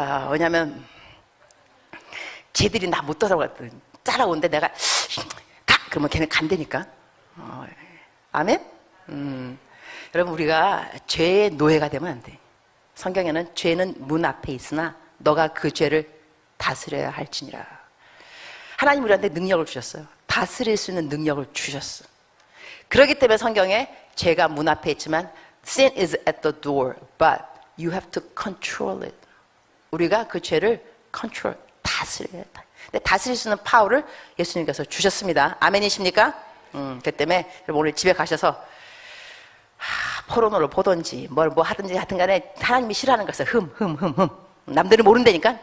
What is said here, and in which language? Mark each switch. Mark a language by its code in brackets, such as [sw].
[ko] 왜냐면 쟤들이 나 못 따라오는데 내가 가! 그러면 걔네 간다니까. 아멘? 여러분 우리가 죄의 노예가 되면 안 돼. 성경에는 죄는 문 앞에 있으나 너가 그 죄를 다스려야 할지니라. 하나님 우리한테 능력을 주셨어요. 다스릴 수 있는 능력을 주셨어. 그렇기 때문에 성경에 죄가 문 앞에 있지만 [en] sin is at the door, but you have to control it. [ko] 우리가 그 죄를 다스려야 돼. 근데 다스릴 수 있는 파워를 예수님께서 주셨습니다. 아멘이십니까? 그 때문에 여러분 오늘 집에 가셔서 포르노를 보든지 뭐 하든지 하여튼 간에 하나님이 싫어하는 것을 남들은 모른다니까.